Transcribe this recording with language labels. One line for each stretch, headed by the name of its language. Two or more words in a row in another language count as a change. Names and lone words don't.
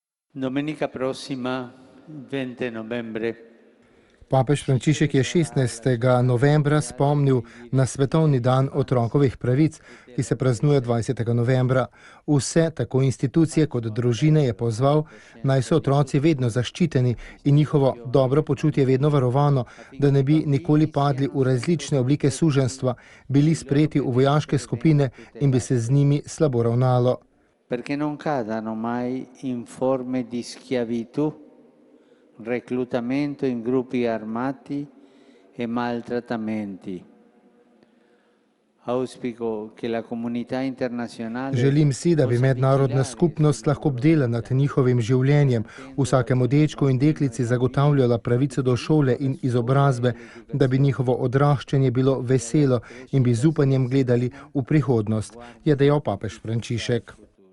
Italian: Domenica prossima, 20 novembre.
Slovenian: Papež Frančišek je 16. novembra spomnil na Svetovni dan otrokovih pravic, ki se praznuje 20. novembra. Vse, tako institucije kot družine, je pozval, naj so otroci vedno zaščiteni in njihovo dobro počutje vedno varovano, da ne bi nikoli padli v različne oblike suženjstva, bili sprejeti v vojaške skupine in bi se z njimi slabo ravnalo.
Italian: Perché non cadano mai in forme di schiavitù, reclutamento in gruppi armati e maltrattamenti. Auspico che la comunità internazionale.
Slovenian: Želim si, da bi mednarodna skupnost lahko bdela nad njihovim življenjem, vsakemu dečku in deklici zagotavljala pravico do šole in izobrazbe, da bi njihovo odraščanje bilo veselo in bi z upanjem gledali v prihodnost, je dejal papež Frančišek.